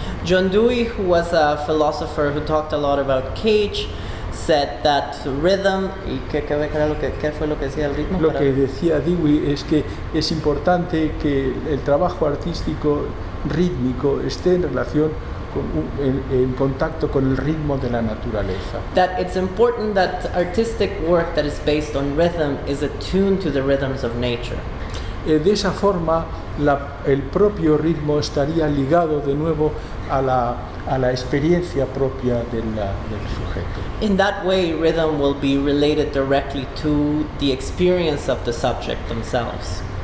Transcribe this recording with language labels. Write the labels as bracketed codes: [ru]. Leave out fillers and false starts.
[en] John Dewey, who was a philosopher who talked a lot about Cage, said that rhythm, [es] ¿y qué fue lo que decía el ritmo? Lo que decía Dewey es que es importante que el trabajo artístico rítmico esté en relación en contacto con el ritmo de la naturaleza. [en] That it's important that artistic work that is based on rhythm is attuned to the rhythms of nature. [es] De esa forma, el propio ritmo estaría ligado de nuevo a la experiencia propia del sujeto. [en] In that way, rhythm will be related directly to the experience of the subject themselves.